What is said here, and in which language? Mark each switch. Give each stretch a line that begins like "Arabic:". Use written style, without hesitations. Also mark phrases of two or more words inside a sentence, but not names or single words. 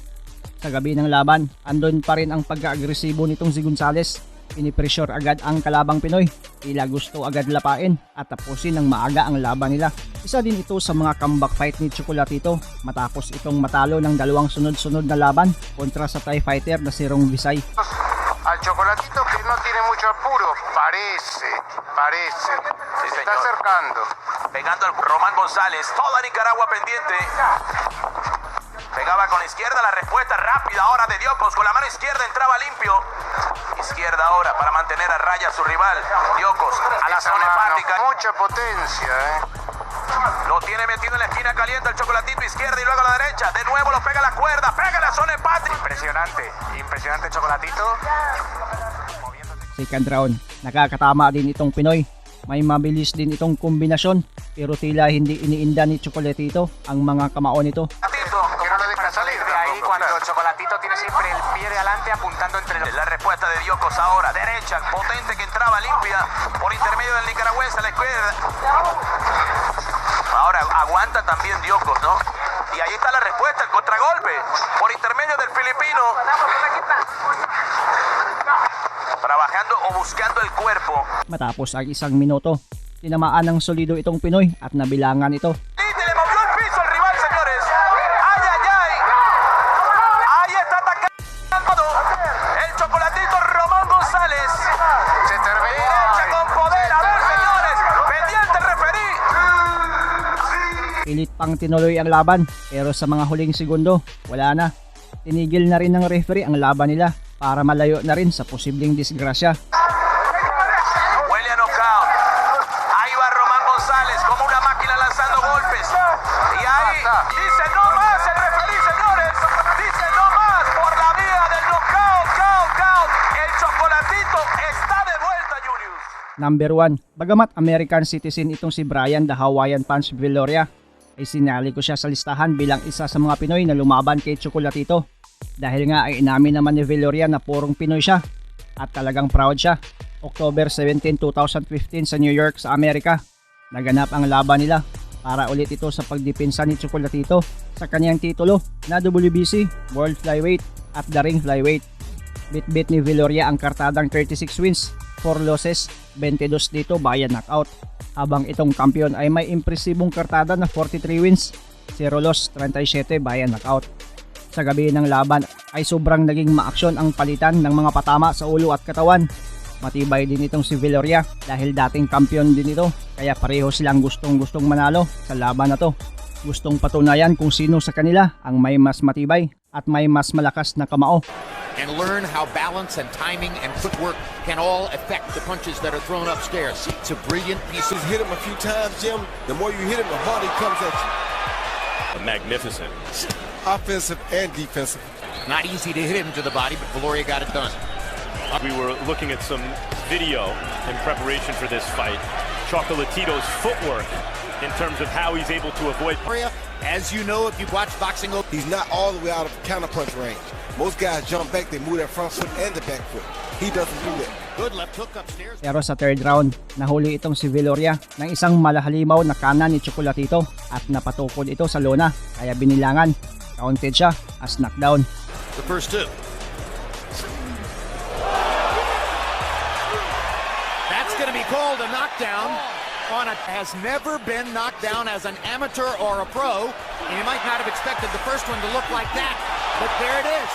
Filipino: Sa gabi ng laban, andon pa rin ang pagka-agresibo nitong si Gonzales. Pinipressure agad ang kalabang Pinoy. Tila gusto agad lapain at tapusin ng maaga ang laban nila. Isa din ito sa mga comeback fight ni Chocolatito matapos itong matalo ng dalawang sunod-sunod na laban kontra sa Thai fighter na si Rong Visay.
Spanish: Al Chocolatito que no tiene mucho apuro, parece. Se está acercando. Pegando al Román González, toda Nicaragua pendiente. Llegaba con la izquierda, la respuesta rápida ahora de Diocos. Con la mano izquierda entraba limpio. Izquierda ahora para mantener a raya a su rival. Diocos a la zona hepática. Mucha potencia, Lo tiene metido en la esquina caliente el Chocolatito, izquierda y luego a la derecha. De nuevo lo pega a la cuerda, pega a la zona hepática. Impresionante Chocolatito.
English: Second round,
Filipino: nakakatama din itong Pinoy. May mabilis din itong kombinasyon pero tila hindi iniinda ni Chocolatito ang mga kamao nito.
Spanish: Que no le deja salir de ahí cuando Chocolatito tiene siempre el pie de adelante apuntando entre los... La respuesta de Diocos ahora, derecha, potente que entraba limpia por intermedio del nicaragüense a la izquierda. Ahora aguanta también Diocos, ¿no? Y ahí está la respuesta, el contragolpe por intermedio del filipino. Trabajando o buscando el cuerpo.
Filipino: Matapos ang 1 minuto, tinamaan ng solido itong Pinoy at nabilangan ito.
Spanish: Le movió el piso el rival, señores. ¡Ay, ay, ay! Ahí está atacando el Chocolatito Román González. Se terminó. Derecha con poder. A ver, señores. Pendiente el referí.
Filipino: Pilit pang tinuloy ang laban pero sa mga huling segundo, wala na. Tinigil na rin ng referee ang laban nila para malayo na rin sa posibleng disgrasya.
Spanish: Huele a knockout. Ahí va Román González como una máquina lanzando golpes. Y ahí dice no más el referí, señores. Dice no más por la vía del knockout. Count. El Chocolatito está de vuelta, Julius.
Filipino: Number 1, bagamat
English: American citizen
Filipino: itong si Brian the Hawaiian Punch Viloria, ay sinali ko siya sa listahan bilang isa sa mga Pinoy na lumaban kay Chocolatito. Dahil nga ay inamin naman ni Viloria na purong Pinoy siya at talagang proud siya. October 17, 2015 sa New York sa Amerika, naganap ang laban nila para ulit ito sa pagdepensa ni Chocolatito sa kanyang titulo na WBC, World Flyweight at The Ring Flyweight. Bit-bit ni Viloria ang kartadang 36 wins, 4 losses, 22 dito
English: via knockout.
Filipino: Habang itong kampiyon ay may impresibong kartada na 43 wins, 0 loss, 37
English: via knockout.
Filipino: Sa gabi ng laban ay sobrang naging maaksyon ang palitan ng mga patama sa ulo at katawan. Matibay din itong si Viloria dahil dating kampiyon din ito, kaya pareho silang gustong manalo sa laban na to. Gustong patunayan kung sino sa kanila ang may mas matibay at may mas malakas na kamao.
English: And learn how balance and timing and footwork can all affect the punches that are thrown upstairs. It's a brilliant piece. He's hit him a few times, Jim. The more you hit him, the harder he comes at you. Magnificent. Offensive and defensive. Not easy to hit him to the body, but Viloria got it done. We were looking at some video in preparation for this fight. Chocolatito's footwork in terms of how he's able to avoid. As you know, if you've watched boxing, He's not all the way out of counterpunch range. Most guys jump back, they move their front foot and the back foot. He doesn't do that. good left hook upstairs.
Filipino: Pero sa third round, nahuli itong si Viloria ng isang malahalimaw na kanan ni Chocolatito at napatukod ito sa lona kaya binilangan.
English: Counted siya as knockdown. The first two. That's going to be called a knockdown. Has never been knocked down as an amateur or a pro. And you might not have expected the first one to look like that, but there it is.